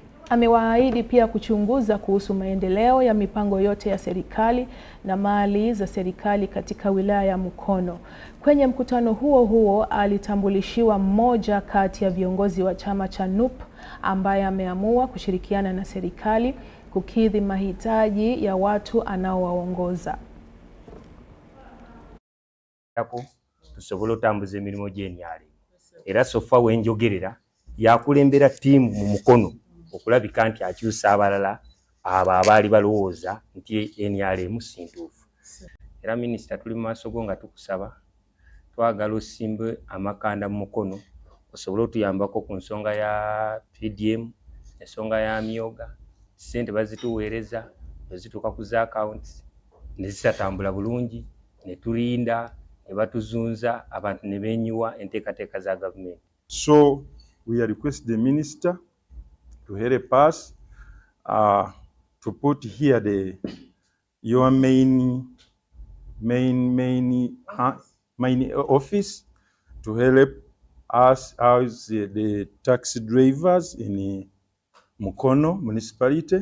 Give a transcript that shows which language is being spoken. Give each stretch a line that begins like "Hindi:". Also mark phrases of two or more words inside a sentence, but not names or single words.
Swahili: Amewaahidi pia kuchunguza kuhusu maendeleo ya mipango yote ya serikali na mali za serikali katika wilaya ya Mukono. Kwenye mkutano huo huo alitambulishiwa mmoja kati ya viongozi wa chama cha NUP ambaye ameamua kushirikiana na serikali kukidhi mahitaji ya watu anaowaongoza.
Ganda: Tusobola otambuza emirimu gy'enyali era sofa wenjogerera yakulembera ttiimu mu Mukono okulabika nti akyusa abalala abo abaali balowooza nti NRM sintuufu. Era minisita tuli mu maaso go nga tukusaba twagala osimbe amakanda mu Mukono osobole otuyambako ku nsonga ya PDM, ensonga ya myoga, ssente bazituweereza nezituuka ku za accounts ne zisatambula bulungi ne tulinda ne batuzunza abantu ne benyiwa enteekateeka za gavumenti.
English: So we request the minister to help us to put here your main office to help us as the taxi drivers in Mukono municipality.